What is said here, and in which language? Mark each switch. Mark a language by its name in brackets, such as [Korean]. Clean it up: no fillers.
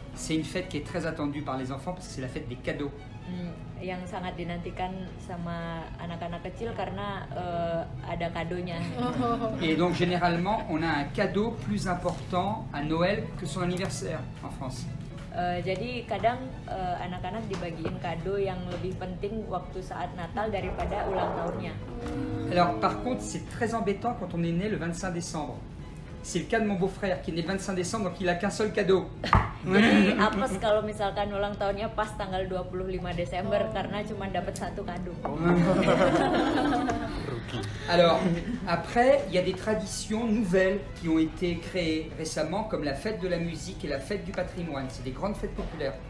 [French] C'est une fête qui est très attendue par les enfants parce que c'est la fête des cadeaux. [Indonesian] Yang sangat dinantikan sama anak-anak kecil karena ada kadonya. [French] Et donc généralement, on a un cadeau plus important à Noël que son anniversaire en France. [Indonesian] Jadi kadang anak-anak dibagiin kado yang lebih penting waktu saat Natal daripada ulang tahunnya. [French] Alors par contre, c'est très embêtant quand on est né le 25 décembre. C'est le cas de mon beau-frère qui est né le 25 décembre, donc il a qu'un seul cadeau. [Indonesian] Jadi apes kalau misalkan ulang tahunnya pas tanggal 25 Desember karena cuma dapat satu kado. [French] Alors, après, il y a des traditions nouvelles qui ont été créées récemment, comme la fête de la musique et la fête du patrimoine. C'est des grandes fêtes populaires.